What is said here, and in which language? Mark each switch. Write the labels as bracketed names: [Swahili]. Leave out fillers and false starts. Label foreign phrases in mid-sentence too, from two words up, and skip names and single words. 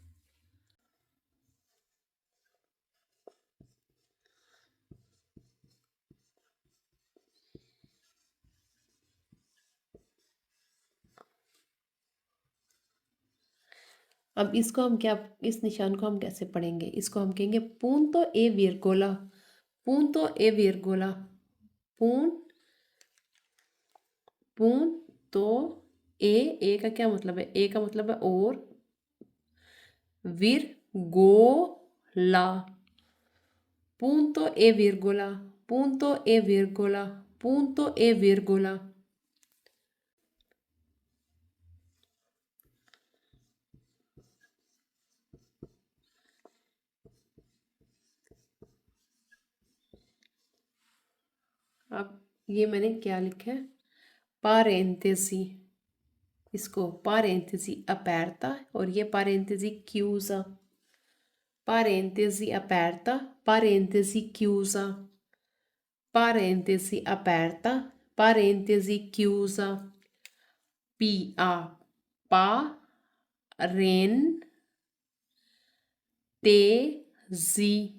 [Urdu] अब इसको हम क्या, इस निशान को हम कैसे पढ़ेंगे, इसको हम कहेंगे [Italian] punto e virgola, punto e virgola, पून, [Urdu] पून तो ए का क्या मतलब है, ए का मतलब है और, [Italian] virgola, punto e virgola, punto e virgola, punto e virgola। [Urdu] अब ये मैंने क्या लिखा है, [Italian] पारेंथेसी, इसको पारेंथेसी aperta [Urdu] और ये [Italian] पारेंथेसी chiusa, parentesi aperta, parentesi chiusa, parentesi aperta, parentesi chiusa, pa, pa, ren, te, zi,